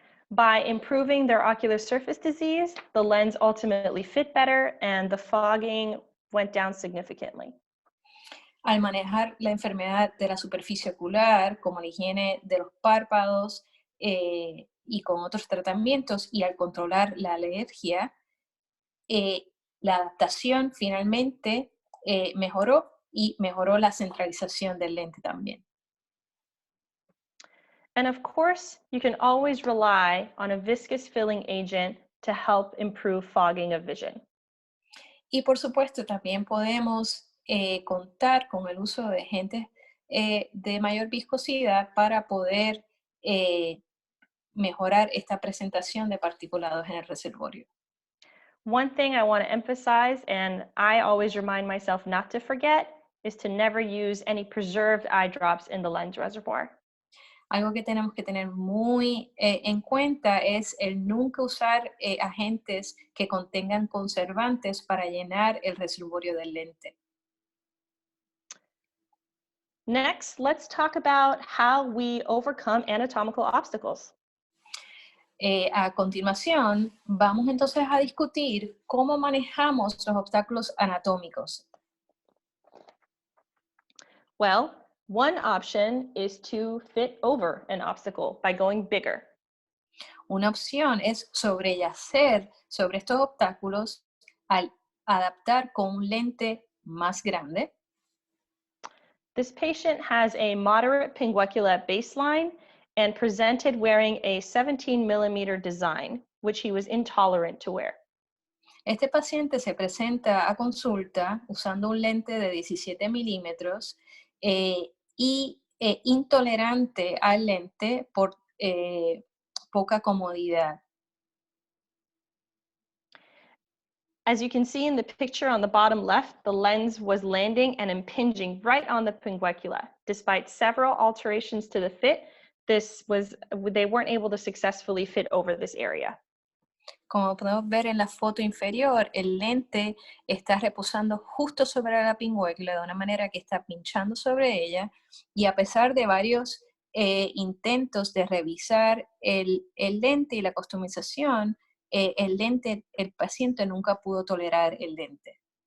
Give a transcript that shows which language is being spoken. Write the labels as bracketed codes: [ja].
[en] By improving their ocular surface disease, the lens ultimately fit better and the fogging went down significantly. [es] Al manejar la enfermedad de la superficie ocular, como la higiene de los párpados y con otros tratamientos, y al controlar la alergia, la adaptación finalmente mejoró y mejoró la centralización del lente también. [en] And of course, you can always rely on a viscous filling agent to help improve fogging of vision. [es] Y por supuesto, también podemos contar con el uso de agentes de mayor viscosidad para poder mejorar esta presentación de particulados en el reservorio. [en] One thing I want to emphasize, and I always remind myself not to forget, is to never use any preserved eye drops in the lens reservoir. [es] Algo que tenemos que tener muy en cuenta es el nunca usar agentes que contengan conservantes para llenar el reservorio del lente. [en] Next, let's talk about how we overcome anatomical obstacles. [es] A continuación, vamos entonces a discutir cómo manejamos los obstáculos anatómicos. [en] Well, one option is to fit over an obstacle by going bigger. [es] Una opción es sobreyacer sobre estos obstáculos al adaptar con un lente más grande. [en] This patient has a moderate pinguecula at baseline and presented wearing a 17 millimeter design, which he was intolerant to wear. [es] Este paciente se presenta a consulta usando un lente de 17 milímetros y intolerante al lente por poca comodidad. [en] As you can see in the picture on the bottom left, the lens was landing and impinging right on the pinguecula. Despite several alterations to the fit, they weren't able to successfully fit over this area. [es] Como podemos ver en la foto inferior, el lente está reposando justo sobre la pinguecula de una manera que está pinchando sobre ella, y a pesar de varios intentos de revisar el lente y la customización, el paciente nunca pudo tolerar el lente.